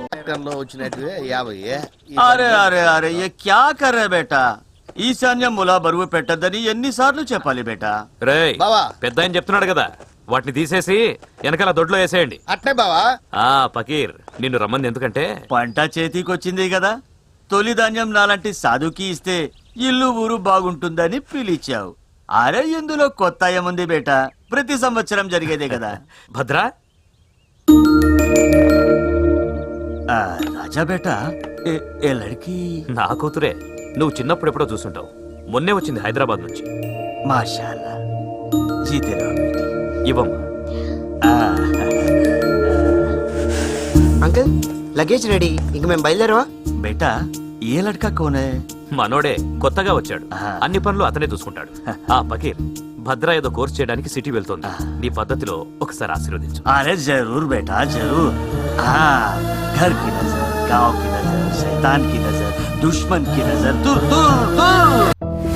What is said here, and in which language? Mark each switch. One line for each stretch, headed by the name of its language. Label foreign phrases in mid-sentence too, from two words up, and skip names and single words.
Telugu: ప్రకటనలో వచ్చినట్టువే 50. అరే అరే అరే
Hindi: ए क्या कर्रे बेटा
Telugu: ఈశాన్యం ములా బరువు పెట్టద్దని ఎన్నిసార్లు చెప్పాలి బేటా. రేయ్ బావా పెద్ద ఆయన చెప్తున్నాడు కదా, వాటిని తీసేసి వెనకాల దొడ్లో వేసేయండి. అట్నే బావా. పకీర్ నిన్ను రమ్మంది ఎందుకంటే పంట చేతికొచ్చింది కదా, తొలి ధాన్యం నాలాంటి సాధుకి ఇస్తే ఇల్లు ఊరు బాగుంటుందని పిలిచావు. అరే ఇందులో కొత్త ఏముంది బేటా, ప్రతి సంవత్సరం జరిగేదే కదా. భద్రా
Hindi: राजा बेटा ए लड़की
Telugu: నా కూతురే, నువ్వు చిన్నప్పుడు ఎప్పుడో చూసుంటావు. మొన్నే వచ్చింది హైదరాబాద్ నుంచి.
Hindi: माशाल्लाह जीते रहो बेटी.
Telugu: ఇవ్వమ్మా.
English: uncle luggage ready,
Telugu: ఇంక మేము బయలుదేరవా?
Hindi: बेटा ए लड़का कौने?
Telugu: మనోడే కొత్తగా వచ్చాడు, ఆహా. అన్ని పనులు అతనే చూసుకుంటాడు. పకీర్ భద్ర ఏదో కోర్స్ చేయడానికి సిటీ వెళ్తోంది. నీ పద్ధతిలో ఒకసారి ఆశీర్వదించు.
Hindi: अरे जरूर बेटा जरूर. घर की नजर, गांव की नजर, शैतान की नजर, दुश्मन की नजर, दूर दूर दूर.